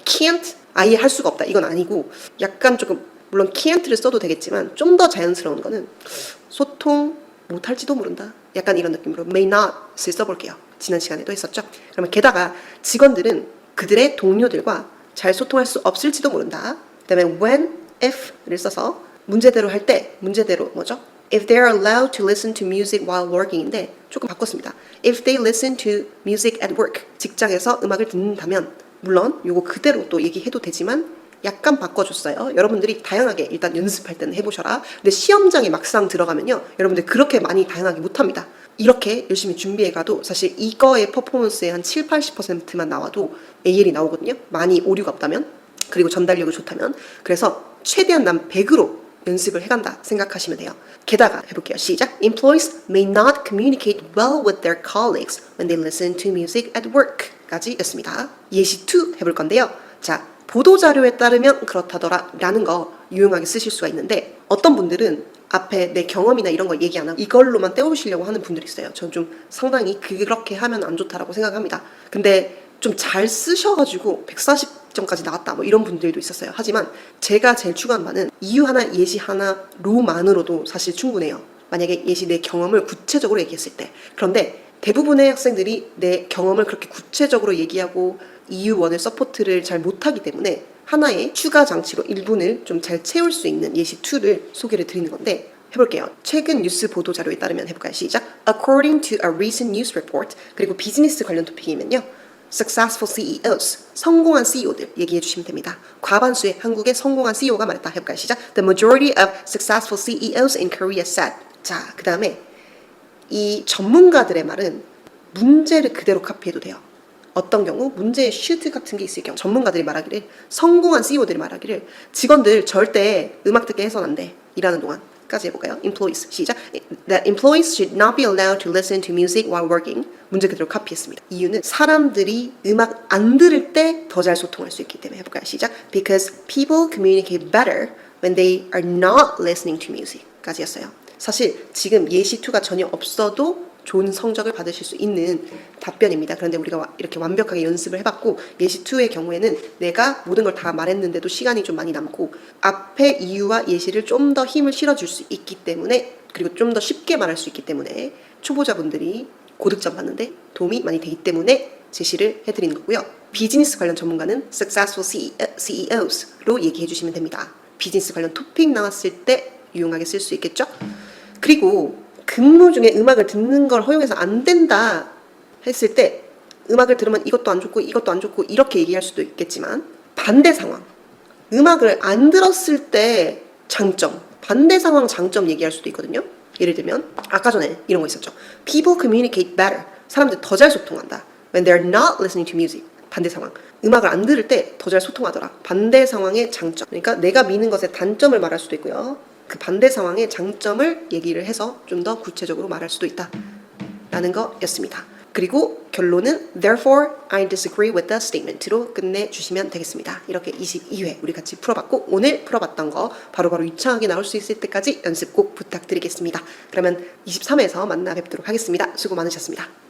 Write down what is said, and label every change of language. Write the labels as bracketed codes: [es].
[ko] can't 아예 할 수가 없다. 이건 아니고 약간 조금 물론 can't를 써도 되겠지만 좀 더 자연스러운 거는 소통 못할지도 모른다. 약간 이런 느낌으로 may not을 써볼게요. 지난 시간에도 했었죠. 그러면 게다가 직원들은 그들의 동료들과 잘 소통할 수 없을지도 모른다. 그 다음에 when, if를 써서 문제대로 할 때 문제대로 뭐죠? [en] If they are allowed to listen to music while working인데 [ko] 조금 바꿨습니다. [en] If they listen to music at work [ko] 직장에서 음악을 듣는다면 물론 요거 그대로 또 얘기해도 되지만 약간 바꿔줬어요. 여러분들이 다양하게 일단 연습할 때는 해보셔라. 근데 시험장에 막상 들어가면요 여러분들 그렇게 많이 다양하게 못합니다. 이렇게 열심히 준비해가도 사실 이거의 퍼포먼스의 한 7, 80%만 나와도 AL이 나오거든요. 많이 오류가 없다면 그리고 전달력이 좋다면 그래서 최대한 난 100으로 연습을 해간다 생각하시면 돼요. 게다가 해볼게요. 시작. [en] Employees may not communicate well with their colleagues when they listen to music at work [ko] 까지 였습니다. 예시 2 해볼 건데요. 자, 보도자료에 따르면 그렇다더라 라는 거 유용하게 쓰실 수가 있는데 어떤 분들은 앞에 내 경험이나 이런 거 얘기 안 하고 이걸로만 때우시려고 하는 분들이 있어요. 저는 좀 상당히 그렇게 하면 안 좋다라고 생각합니다. 근데 좀 잘 쓰셔가지고 140점까지 나왔다 뭐 이런 분들도 있었어요. 하지만 제가 제일 추구한 바는 이유 하나 예시 하나로만으로도 사실 충분해요. 만약에 예시 내 경험을 구체적으로 얘기했을 때. 그런데 대부분의 학생들이 내 경험을 그렇게 구체적으로 얘기하고 이유 원의 서포트를 잘 못하기 때문에 하나의 추가 장치로 1분을 좀 잘 채울 수 있는 예시 2를 소개를 드리는 건데 해볼게요. 최근 뉴스 보도 자료에 따르면 해볼까요? 시작. [en] According to a recent news report [ko] 그리고 비즈니스 관련 토픽이면요. Successful CEOs, 성공한 CEO들 얘기해 주시면 됩니다. 과반수의 한국의 성공한 CEO가 말했다. 해볼까요? 시작. [en] The majority of successful CEOs in Korea said. [ko] 자, 그 다음에 이 전문가들의 말은 문제를 그대로 카피해도 돼요. 어떤 경우 문제에 should 같은 게 있을 경우 전문가들이 말하기를 성공한 CEO들이 말하기를 직원들 절대 음악 듣게 해서는 안 돼. 일하는 동안까지 해볼까요? Employees 시작. [en] That employees should not be allowed to listen to music while working. [ko] 문제 그대로 카피했습니다. 이유는 사람들이 음악 안 들을 때 더 잘 소통할 수 있기 때문에 해볼까요? 시작. [en] Because people communicate better when they are not listening to music. [ko] 까지였어요. 사실 지금 예시2가 전혀 없어도 좋은 성적을 받으실 수 있는 답변입니다. 그런데 우리가 이렇게 완벽하게 연습을 해봤고 예시2의 경우에는 내가 모든 걸 다 말했는데도 시간이 좀 많이 남고 앞에 이유와 예시를 좀 더 힘을 실어줄 수 있기 때문에 그리고 좀 더 쉽게 말할 수 있기 때문에 초보자분들이 고득점 받는데 도움이 많이 되기 때문에 제시를 해드리는 거고요. 비즈니스 관련 전문가는 successful CEOs로 얘기해 주시면 됩니다. 비즈니스 관련 토픽 나왔을 때 유용하게 쓸 수 있겠죠? 그리고 근무 중에 음악을 듣는 걸 허용해서 안 된다 했을 때 음악을 들으면 이것도 안 좋고 이것도 안 좋고 이렇게 얘기할 수도 있겠지만 반대 상황, 음악을 안 들었을 때 장점, 반대 상황 장점 얘기할 수도 있거든요. 예를 들면 아까 전에 이런 거 있었죠. [en] People communicate better. [ko] 사람들 더 잘 소통한다. [en] When they're not listening to music. [ko] 반대 상황. 음악을 안 들을 때 더 잘 소통하더라. 반대 상황의 장점. 그러니까 내가 미는 것의 단점을 말할 수도 있고요. 그 반대 상황의 장점을 얘기를 해서 좀 더 구체적으로 말할 수도 있다. 라는 거였습니다. 그리고 결론은 [en] Therefore, I disagree with the statement로 [ko] 끝내주시면 되겠습니다. 이렇게 22회 우리 같이 풀어봤고 오늘 풀어봤던 거 바로바로 유창하게 나올 수 있을 때까지 연습 꼭 부탁드리겠습니다. 그러면 23회에서 만나 뵙도록 하겠습니다. 수고 많으셨습니다.